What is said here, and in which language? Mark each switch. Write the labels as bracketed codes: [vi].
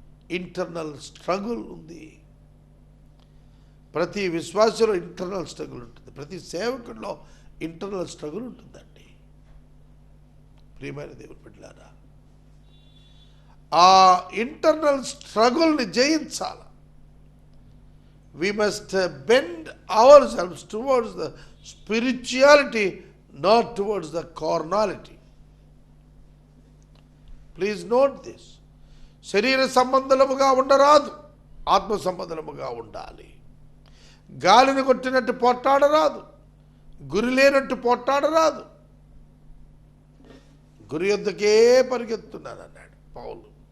[te] Internal struggle ఉంది. ప్రతి విశ్వాసంలో ఇంటర్నల్ స్ట్రగుల్ ఉంటుంది. ప్రతి సేవకుల్లో ఇంటర్నల్ స్ట్రగుల్ ఉంటుందండి. ప్రియమైన దేవుని బిడ్డలారా, ఆ ఇంటర్నల్ స్ట్రగుల్ని జయించాలి. [en] We must bend ourselves towards the spirituality, not towards the carnality. Please note this. [te] శరీర సంబంధముగా ఉండరాదు, ఆత్మ సంబంధముగా ఉండాలి. గాలిని కొట్టినట్టు పోట్లాడరాదు, గురి లేనట్టు పోట్లాడరాదు. గురి యొద్దకే పరిగెత్తున్నాను అన్నాడు పౌలు.